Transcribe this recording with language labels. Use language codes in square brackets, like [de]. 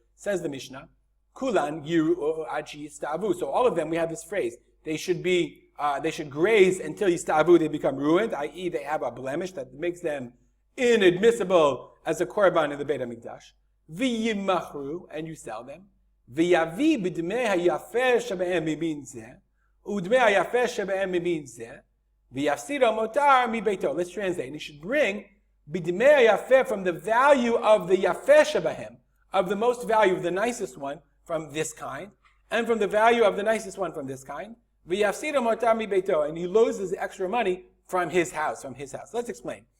[en] Says the Mishnah, [he] Kulan yiru achi yistavu. [en] So all of them, we have this phrase. They should graze until yistavu, they become ruined, i.e. they have a blemish that makes them inadmissible as a korban in the Beit HaMikdash. V'yimachru, and you sell them. [he] ויביא בדמי היפה שבהם ממין זה, ודמי היפה שבהם ממין זה, ויפסיד המותר מביתו. [en] Let's translate. And he should bring [he] בדמי היפה [en] from the value of the [he] יפה שבהם, [en] of the most value of the nicest one from this kind, and from the value of the nicest one from this kind, [he] ויפסיד המותר מביתו. [en] And he loses the extra money from his house, Let's explain.